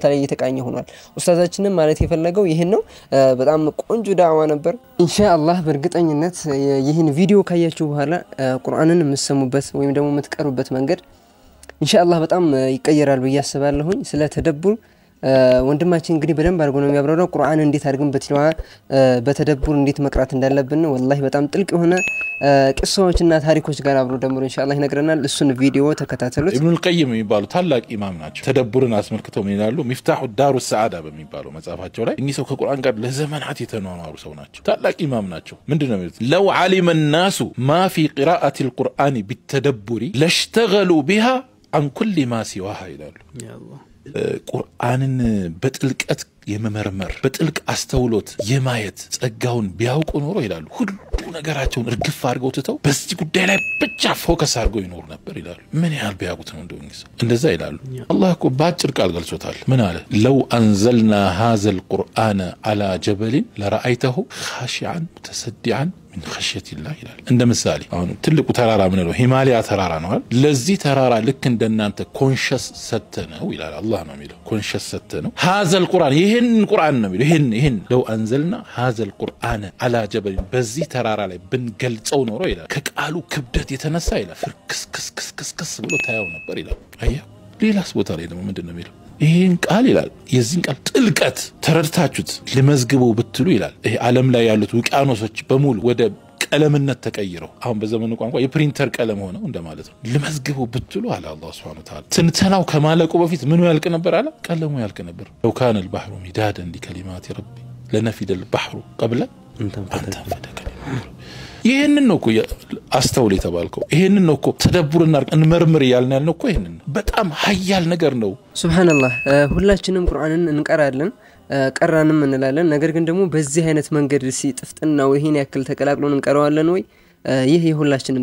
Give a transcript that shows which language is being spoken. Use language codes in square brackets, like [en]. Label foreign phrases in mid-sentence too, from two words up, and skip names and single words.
[am] ላይ እየተቃኘ ሆኗል ኡስታዛችንም ማለት የፈለገው ይሄን ነው በጣም ቆንጆ ዳዕዋ ነበር ኢንሻአላህ በእርግጠኝነት ይሄን ቪዲዮ ካያችሁ በኋላ ቁርአንን መስሙበት ወይም ደግሞ የምትቀሩበት መንገድ ኢንሻአላህ በጣም ይቀየራል በያስባለሁኝ ስለ ተደቡር ወንድማችን እንግዲህ በደንብ አድርጎ ነው የሚያብራራው ቁርአን እንዴት አድርገን በትላዋ በተደቡር እንዴት መቅራት እንዳለብን ወላሂ በጣም ጥልቅ የሆነ ቅሶችና ታሪኮች ጋር አብሮ ደምሮ ኢንሻአላህ ይነግረናል እሱን ቪዲዮ ተከታተሉት ኢብኑ አልቀይም የሚባሉ ታላቅ ኢማም ናቸው ተደቡርን አስመልክተው ምን ይላሉ ሚፍታሁ ዳሩ ሰዓዳ በሚባለው መጽሐፋቸው ላይ እኚህ ሰው ከቁርአን ጋር ለዘመናት የተኗኗሩ ሰው ናቸው ታላቅ ኢማም ናቸው ምንድነው የሚሉት [ar] لو علم الناس ما في قراءة القرآن بالتدبر لاشتغلوا بها عن كل ما سواها [am] ይላሉ ያ አላህ ቁርአንን በጥልቀት የመመርመር በጥልቅ አስተውሎት የማየት ጸጋውን ቢያውቁ ኖሮ ይላሉ ሁሉ ነገራቸውን እርግፍ አድርገው ተተው በዚህ ጉዳይ ላይ ብቻ ፎከስ አድርገው ይኖር ነበር ይላሉ ምን ያህል ቢያውቁት ነው እንደዛ ይላሉ አላህ እኮ ባጭር ቃል ገልጾታል ምን አለ [ar] لو أنزلنا هذا القرآن على جبل لرأيته خاشعا متصدعا من خشية الله [am] ይላል እንደ ምሳሌ አሁን ትልቁ ተራራ ምን ነው ሂማሊያ ተራራ ነው አይደል ለዚህ ተራራ ልክ እንደናንተ ኮንሺየስ ሰተነው ይላል አላህ ነው የሚለው ኮንሺየስ ሰተነው [ar] هذا القرآن [am] ይሄን ቁርአን ነው የሚለው ይሄን [ar] لو أنزلنا هذا القرآن على جبل [am] በዚህ ተራራ ላይ ብንገልጸው ኖሮ ይላል ከቃሉ ክብደት የተነሳ ይላል ፍርክስ ብሎ ታያው ነበር ይላል አያ ሌላስ ቦታ ላይ ደግሞ ምንድነው የሚለው ይሄን ቃል ይላል የዚህን ቃል ጥልቀት ተረድታችሁት ለመዝግበው ብትሉ ይላል ይሄ ዓለም ላይ ያሉት ውቅያኖሶች በሙሉ ወደ ቀለምነት ተቀይረው አሁን በዘመኑ ቋንቋ የፕሪንተር ቀለም ሆነው እንደማለት ነው ለመዝግቡ ብትሉ አለ አላህ [ar] سبحانه وتعالى [am] ትንተናው ከማለቁ በፊት ምኑ ያልቅ ነበር አለ ቀለሙ ያልቅ ነበር [ar] لو كان البحر مدادا لكلمات ربي لنفد البحر قبل أن تنفد كلمات [am] ይሄንን ነው እኮ አስተውል የተባልከው ይሄንን ነው እኮ ተደብሩና እንመርምር ያልን ያልነው እኮ ይሄንን በጣም ኃያል ነገር ነው ሱብሃንአላህ ሁላችንም ቁርአንን እንቀራለን ቀራንም እንላለን ነገር ግን ደግሞ በዚህ አይነት መንገድ ሲጥፍጥናው ይሄን ያክል ተቀላቅሎን እንቀራዋለን ወይ ይሄ የሁላችንም